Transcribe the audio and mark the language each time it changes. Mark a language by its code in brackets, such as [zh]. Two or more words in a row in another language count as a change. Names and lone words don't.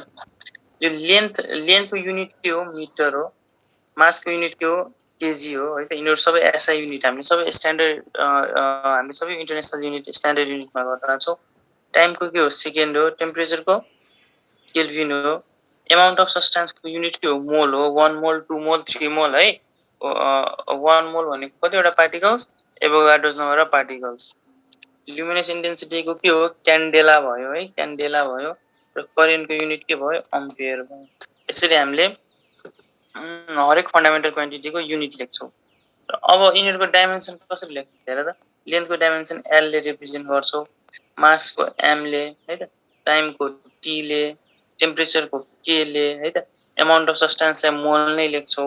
[ne] यो लेन्थको युनिट के हो? मिटर हो। मासको युनिट के हो? केजी हो है त। यिनीहरू सबै [en] SI unit [ne] हामीले सबै स्ट्यान्डर्ड हामीले सबै [en] international unit standard unitमा [ne] गरेका छौँ। टाइमको के हो? सेकेन्ड हो। टेम्परेचरको केल्भिन हो। [en] amount of substanceको [ne] युनिट के हो? मोल हो। 1 मोल, 2 मोल, 3 मोल है। 1 मोल भनेको कतिवटा पार्टिकल्स? [en] Avogadro's number of particles। luminous intensityको [ne] के हो? क्यान्डेला भयो है, क्यान्डेला भयो। र करेन्टको युनिट के भयो? अम्पियर भयो। यसरी हामीले हरेक फन्डामेन्टल क्वान्टिटीको युनिट लेख्छौँ। अब यिनीहरूको डाइमेन्सन कसरी लेख्छ हेर त। लेन्थको डाइमेन्सन एल ले रिप्रेजेन्ट गर्छौँ, मासको एम ले है त, टाइमको टी ले, टेम्परेचरको के ले है त, [en] amount of substanceलाई [ne] मोल नै लेख्छौँ।